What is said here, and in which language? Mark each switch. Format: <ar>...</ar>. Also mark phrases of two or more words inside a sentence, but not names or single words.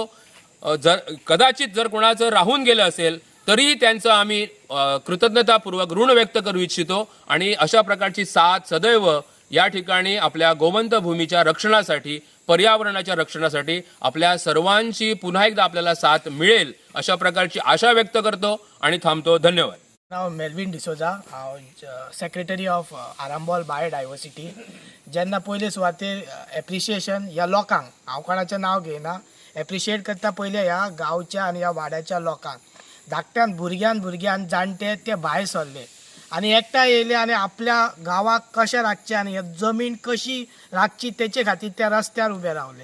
<mr>कदाचित जर कोणाचं राहून गेलं असेल तरी त्यांचं आम्ही कृतज्ञतापूर्वक ऋण व्यक्त करू इच्छितो आणि अशा प्रकारची साथ सदैव या ठिकाणी आपल्या गोमंत भूमीच्या रक्षणासाठी, पर्यावरणाच्या रक्षणासाठी आपल्या सर्वांची पुन्हा एकदा आपल्याला साथ मिळेल अशा प्रकारची आशा व्यक्त करतो आणि थांबतो. धन्यवाद.</mr> <kok>नाव मेल्विन डिसोजा, हांव</kok> <en>secretary of Arambol biodiversity.</en> <kok>जेन्ना पयले सुवातेर एप्रिशिएशन ह्या लोकांक, हांव कोणाचें नांव घेयना, एप्रिशिएट करता पयले ह्या गांवच्या आनी ह्या वाड्याच्या लोकांक. धाकट्यान भुरग्यान जाणटे ते भायर सरले आनी एकठांय येयले आनी आपल्या गांवाक कशें राखचें आनी जमीन कशी राखची तेचे खातीर ते रस्त्यार उबे रावले.</kok>